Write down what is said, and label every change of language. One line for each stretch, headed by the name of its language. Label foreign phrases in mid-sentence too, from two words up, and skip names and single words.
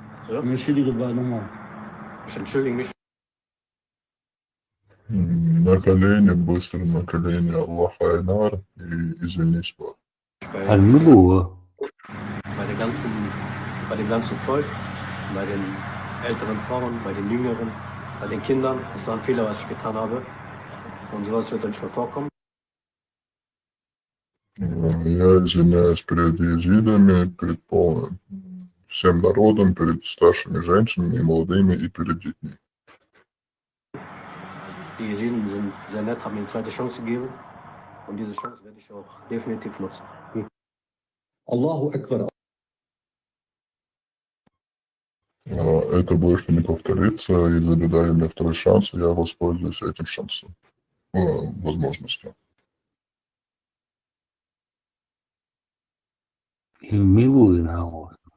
German: Ja? Entschuldige bitte nochmal. Ich entschuldige mich.
Russian: На колени, быстро на колени, Аллах Айнар и извинись, брат.
German: Hallo. Bei dem ganzen Volk, bei den älteren Frauen, bei den Jüngeren, bei den Kindern. Das war ein Fehler, was ich getan habe. Und sowas wird nicht mehr vorkommen.
Russian: Я извиняюсь перед езидами, перед всем народом, перед старшими женщинами и молодыми и перед детьми.
German: Die Jesiden sind sehr nett, haben mir eine zweite Chance gegeben. Und diese Chance werde ich auch definitiv nutzen.
Arabic: الله أكبر.
Russian: Это больше не повторится, и если дали мне второй шанс, я воспользуюсь этим шансом, возможностью. Милую на вас.